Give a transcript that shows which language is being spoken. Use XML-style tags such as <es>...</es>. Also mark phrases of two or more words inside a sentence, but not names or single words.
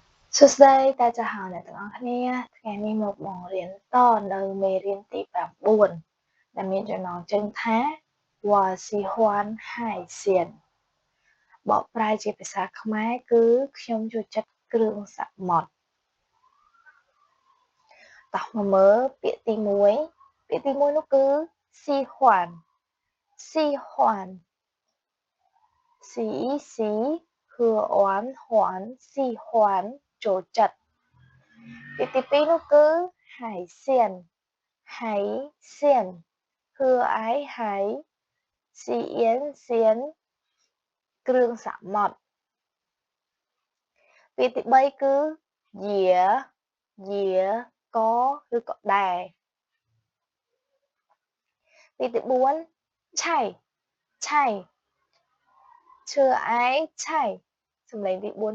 <km>សួស្តីតាចាស់ហៅអ្នកទាំងអស់គ្នាថ្ងៃនេះមកបង្រៀនតនៅមេរៀនទី9ដែលមានចំណងជើងថា</km> <zh>我喜欢海鲜</zh> <km>បកប្រែជាភាសាខ្មែរគឺខ្ញុំចូលចិត្តគ្រឿងសមុទ្រ តោះមកមើលពាក្យទី1ពាក្យទី1នោះគឺ</km> <zh>喜欢喜欢喜喜和欢喜欢</zh> <km>ចូលចិត្តពាក្យទី2នោះគឺ</km> <zh>海鲜海鲜和海鲜鲜</zh> <km>គ្រឿងសមុទ្រពាក្យទី3គឺយាក៏ឬក៏ដែរ ពាក្យទី4ឆៃឆៃឈើឯឆៃសំឡេងទី4</km>